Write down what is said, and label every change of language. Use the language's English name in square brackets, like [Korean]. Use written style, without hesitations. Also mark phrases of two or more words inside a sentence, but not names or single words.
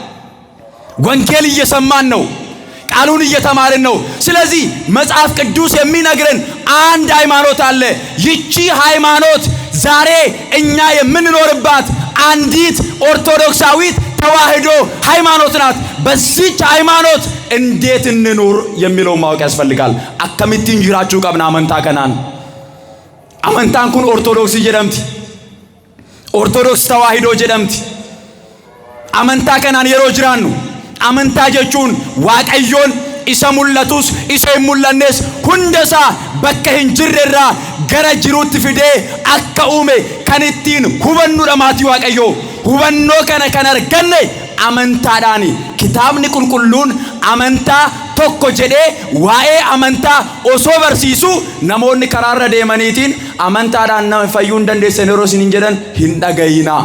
[Amharic] ወንጌል እየሰማን ነው። ቃሉን እየተማርን ነው። ስለዚህ መጽሐፍ ቅዱስ የሚነግረን አንድ ሃይማኖት አለ። ይቺ ሃይማኖት ዛሬ እኛ የምንኖርባት አንዲት ኦርቶዶክሳዊት ተዋሕዶ ሃይማኖት ናት። በዚች ሃይማኖት እንዴት እንኑር የሚለው ማወቅ ያስፈልጋል። [Oromo] አከሚቲን ጅራችሁ ቀብና አመንታ ከናን አመንታን ኩን ኦርቶዶክስ ጀደምቲ ኦርቶዶክስ ተዋሕዶ ጀደምቲ አመንታ ከናን የሮ ጅራኑ አመንታ ጀቹን ዋቀዮን isa mul'atus isa hin mul'annes hundasaa bakka hin jirrerraa gara jiruutti fidee akka uume kan ittiin hubannudha maatii Waaqayyoo. Hubannoo kana kan arganne amantaadhaani. Kitaabni qulqulluun amantaa tokko jedhee waa'ee amantaa osoo barsiisu namoonni karaarra deemaniitiin amantaadhaan nama fayyuu hin dandeessan yeroo isin hin jedhan hin dhagayinaa.